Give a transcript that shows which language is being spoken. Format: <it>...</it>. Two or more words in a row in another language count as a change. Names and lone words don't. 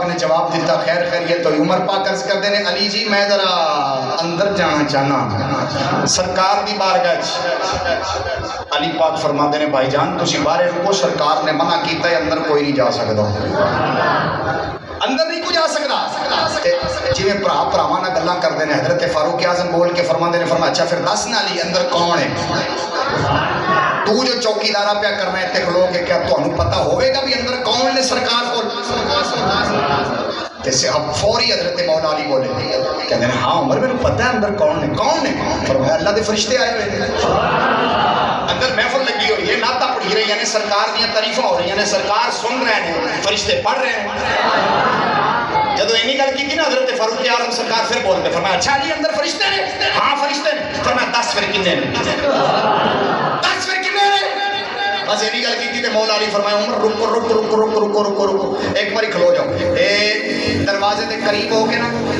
<pa>نے جواب دیتا خیر خیریت تو عمر پاک عرض کر دینے علی جی میں ذرا اندر جانا چاہنا سرکار دی بارگاہ علی پاک فرما دینے بھائی جان تسی بارے رکو سرکار نے منع کیتا ہے اندر کوئی نہیں جا سکتا اندر نہیں کو جا سکتا جی میں پراواں نال گلاں کردے نے حضرت فاروق اعظم بول کے فرما دینے فرمایا اچھا پھر دس نا علی اندر کون ہے تو جو چوکیدارا پیا کرنا ہے تے کھلو کے کیا تانوں پتہ ہوئے گا بھی اندر کون نے سرکار کو تے اب فوری حضرت مولا علی بولے کہندے نے ہاں عمر میرے پتہ ہے اندر کون ہے فرمایا اللہ دے فرشتے آئے ہوئے ہیں اندر محفل لگی ہوئی ہے نعتاں پڑھی رہی ہیں سرکار دیاں تعریفاں ہو رہی ہیں سرکار سن رہے ہیں فرشتے پڑھ رہے ہیں جدو اینی گل کی نا حضرت فاروق اعظم سرکار پھر بولتے فرمایا اچھا علی اندر فرشتے نے ہاں فرشتے نے فرمایا 10 پھر کنے نے 10 پھر کنے نے بس اینی گل کی تے مولا علی فرمایا عمر رکو ایک باری کھلو جاؤ اے دروازے دے قریب ہو کے نا</pa>